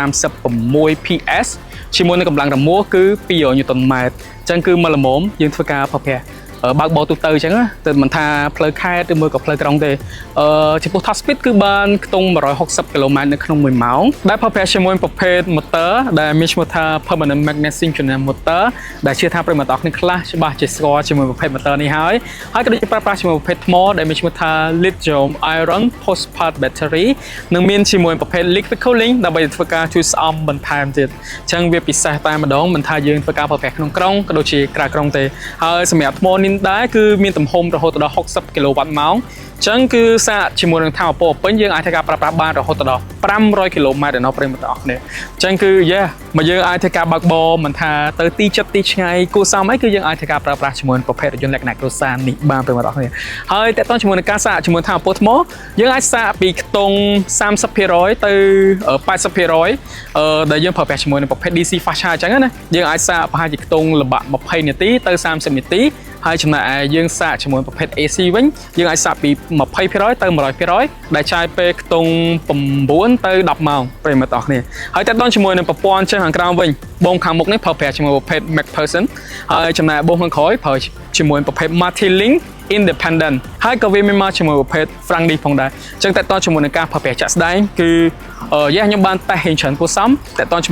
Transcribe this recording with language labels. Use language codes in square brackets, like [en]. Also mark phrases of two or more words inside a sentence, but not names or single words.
[km] 136 PS ជាមួយនឹងកម្លាំងរមាស់គឺ200 Nm ចឹងគឺមកល្មមយើងធ្វើការប្រើប្រាស់បើកបោទូទៅអញ្ចឹងទៅមិនថាផ្លូវខេត្តឬមួយក៏ផ្លូវក្រុងទេចំពោះ [en] top speed [km] គឺបានខ្ទង់160 km នៅក្នុង1ម៉ោងដែលប្រើប្រាស់ជាមួយប្រភេទ motor ដែលមានឈ្មោះថា [en] permanent magnet synchronous motor [km] ដែលជឿថាប្រិយមិត្តអរគ្នាខ្លះច្បាស់ជាស្គាល់ជាមួយប្រភេទ motor នេះហើយក៏ដូចជាប្រើប្រាស់ជាមួយប្រភេទថ្មដែលមានឈ្មោះថា [en] lithium iron phosphate battery [km] និងមានជាមួយប្រភេទ [en] liquid cooling [km] ដើម្បីធ្វើការជួយស្អំបន្ថែមទៀតអញ្ចឹងវាពិសេសតែម្ដងមិនថាយើងធ្វើការប្រើប្រាស់ក្នុងក្រុងក៏ដូចជាក្រៅក្រុងទេហើយ សម្រាប់ថ្មនេះដែរគឺមានទំហំរហូតដល់60 kW ម៉ោងចឹងគឺសាកជាមួយនឹងថាមពលពេញយើងអាចធ្វើការប្រើប្រាស់បានរហូតដល់500 km ដល់ប្រិយមិត្តអរគ្នាចឹងគឺមកយើងអាចធ្វើការបើកបរមិនថាទៅទីចិត្តទីឆ្ងាយគួរសមអីគឺយើងអាចធ្វើការប្រើប្រាស់ជាមួយប្រភេទរថយន្តលក្ខណៈគ្រួសារនេះបានប្រិយមិត្តអរគ្នាហើយតើតើជាមួយនឹងការសាកជាមួយថាមពលថ្មយើងអាចសាកពីខ្ទង់ 30% ទៅ 80% ដែលយើងប្រើប្រាស់ជាមួយនឹងប្រភេទ [en] DC fast charge [km] ចឹងណាយើងអាចសាកប្រហែលជាខ្ទង់ល្បាក់20នាទីទៅ30នាទីហើយចំណែកឯយើងសាកជាមួយប្រភេទ AC វិញយើងអាចសាកពី20% ទៅ 100% ដែលចាយពេលខ្ទង់9 ទៅ 10 ម៉ោងប្រិយមិត្តអរគ្នាហើយតើតើជាមួយនឹងប្រព័ន្ធចេះខាងក្រោម វិញបងខាងមុខនេះប្រើប្រាស់ជាមួយប្រភេទ MacPherson ហើយចំណែកបងខាងក្រោយប្រើជាមួយប្រភេទ [en] Multilink Independent [km] ហើយក៏វាមានមកជាមួយប្រភេទ Frank ផងដែរអញ្ចឹងតើតើជាមួយនឹងការប្រើប្រាស់ចាក់ស្ដែងគឺខ្ញុំបានតេស្តហេងច្រើនគួរសមតើតើជាមួយ